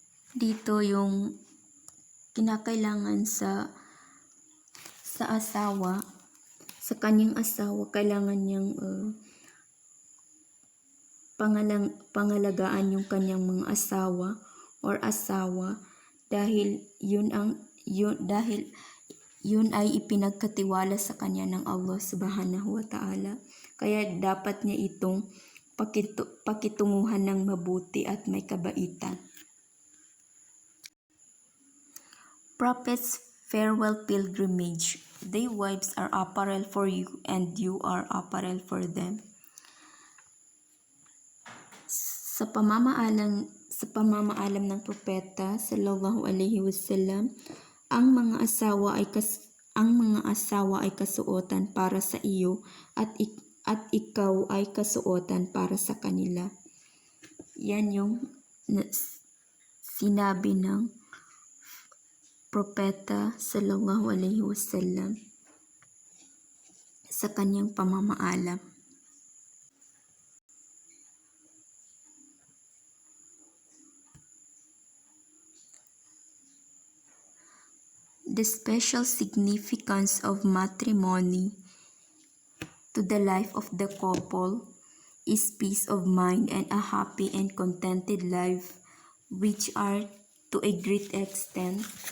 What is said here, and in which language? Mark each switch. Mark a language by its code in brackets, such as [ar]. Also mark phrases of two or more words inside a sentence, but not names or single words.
[tl] dito yung kinakailangan sa asawa, sa kanyang asawa, kailangan niyang pangalagaan yung kanyang mga asawa or asawa dahil yun ay ipinagkatiwala sa kanya ng Allah [ar] سبحانه وتعالى. [tl] Kaya dapat niya itong pakitunguhan ng mabuti at may kabaitan. [en] Prophet's farewell pilgrimage. Their wives are apparel for you, and you are apparel for them. [tl] Sa pamamaalam ng propeta [ar] صلى الله عليه وسلم, [tl] ang mga asawa ay kasuotan para sa iyo at ikaw ay kasuotan para sa kanila. Yan yung sinabi ng propeta [ar] صلى الله عليه وسلم [tl] sa kanyang pamamaalam. [en] The special significance of matrimony to the life of the couple is peace of mind and a happy and contented life, which are to a great extent